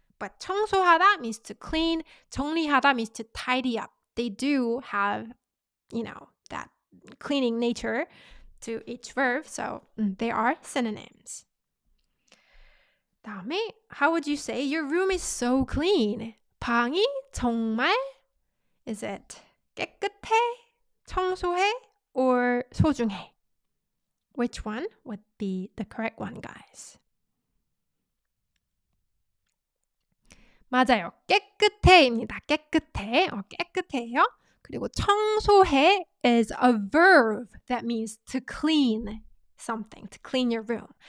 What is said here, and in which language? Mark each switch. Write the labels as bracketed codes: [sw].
[en] But 청소하다 means to clean. 정리하다 means to tidy up. They do have, that cleaning nature to each verb. So they are synonyms. 다음에, how would you say your room is so clean? [ko] 방이 정말, [en] is it [ko] 깨끗해, 청소해, or 소중해? [en] Which one would be the correct one, guys? [ko] 맞아요. 깨끗해입니다. 깨끗해. 깨끗해요. [en] 그리고 청소해 is a verb that means to clean something, to clean your room.